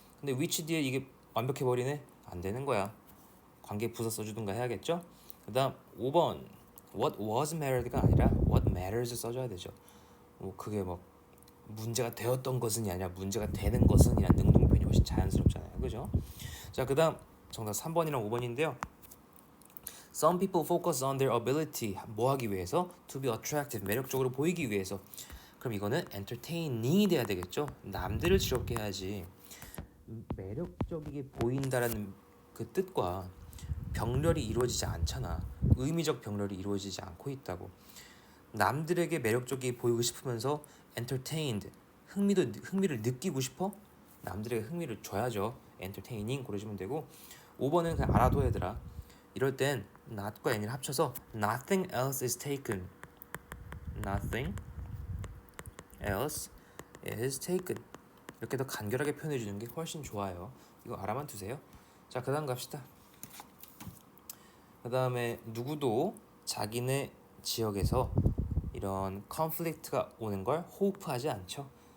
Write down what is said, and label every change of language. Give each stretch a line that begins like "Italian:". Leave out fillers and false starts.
Korean: 근데 which 뒤에 이게 완벽해버리네? 안 되는 거야. 관계 부사 써주든가 해야겠죠? 그 다음 5번
English: what was mattered
Korean: 가 아니라
English: what matters
Korean: 써줘야 되죠. 뭐 그게 뭐 문제가 되었던 것은이 아니라 문제가 되는 것은 이란 능동편이 훨씬 자연스럽잖아요. 그죠? 자, 그 다음 정답 3번이랑 5번인데요.
English: Some people focus on their ability.
Korean: 뭐 하기 위해서?
English: To be attractive.
Korean: 매력적으로 보이기 위해서. 그럼 이거는 entertaining이 돼야 되겠죠? 남들을 즐겁게 해야지. 매력적이게 보인다라는 그 뜻과 병렬이 이루어지지 않잖아. 의미적 병렬이 이루어지지 않고 있다고. 남들에게 매력적이게 보이고 싶으면서 entertained, 흥미를 느끼고 싶어? 남들에게 흥미를 줘야죠. entertaining 고르시면 되고 5번은 그냥 알아둬 얘들아. 이럴 땐 not과 n을 합쳐서
English: nothing else is taken. nothing else is taken.
Korean: 이렇게 더 간결하게 표현해 주는 게 훨씬 좋아요. 이거 알아만 두세요. 자, 그 다음 갑시다. 그 다음에 누구도 자기네 지역에서 이런 컨플릭트가 오는 걸 호프하지 않죠.